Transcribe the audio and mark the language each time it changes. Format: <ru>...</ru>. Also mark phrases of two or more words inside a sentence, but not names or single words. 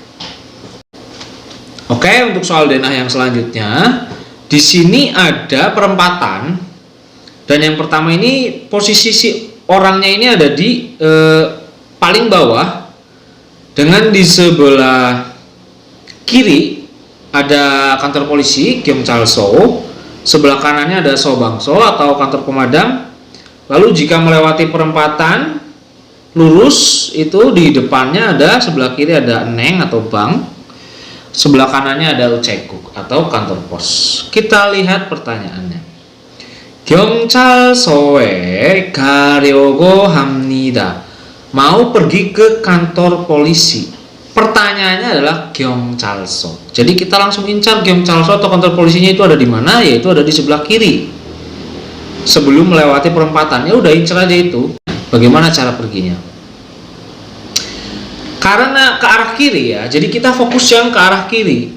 <id>Oke, untuk soal denah yang selanjutnya, di sini ada perempatan dan yang pertama ini posisi si orangnya ini ada di paling bawah, dengan di sebelah kiri ada kantor polisi Gyeongjalso, sebelah kanannya ada Sobangso atau kantor pemadam. Lalu jika melewati perempatan lurus itu di depannya ada sebelah kiri ada eneng atau bank, sebelah kanannya ada uceguk atau kantor pos. Kita lihat pertanyaannya.</id> <ko>Gyeongjalso에 가려고 합니다.</ko> <id>Mau pergi ke kantor polisi. Pertanyaannya adalah Gyeongjalso. Jadi kita langsung incar Gyeongjalso atau kantor polisinya itu ada di mana? Yaitu ada di sebelah kiri. Sebelum melewati perempatan, ya udah incar aja itu. Bagaimana cara perginya? Karena ke arah kiri ya, jadi kita fokus yang ke arah kiri.</id>